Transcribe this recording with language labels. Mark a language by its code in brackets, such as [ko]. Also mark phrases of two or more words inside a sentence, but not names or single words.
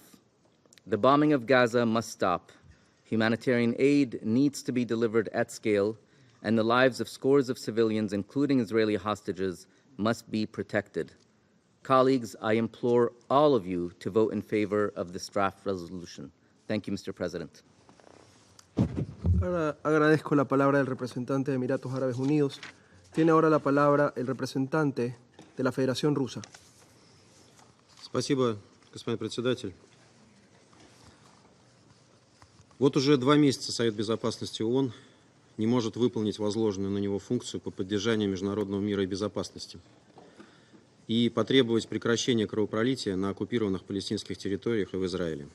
[en] The bombing of Gaza must stop. Humanitarian aid needs to be delivered at scale, and the lives of scores of civilians, including Israeli hostages, must be protected. Colleagues, I implore all of you to vote in favor of this draft resolution. Thank you, Mr. President. [es] Ahora agradezco la palabra del representante de Emiratos Árabes Unidos. Tiene ahora la palabra el representante de la Federación Rusa. [ru] Спасибо, господин председатель. Вот уже 2 месяца Совет Безопасности ООН не может выполнить возложенную на него функцию по поддержанию международного мира и безопасности и потребовать прекращения кровопролития на оккупированных палестинских территориях и в Израиле.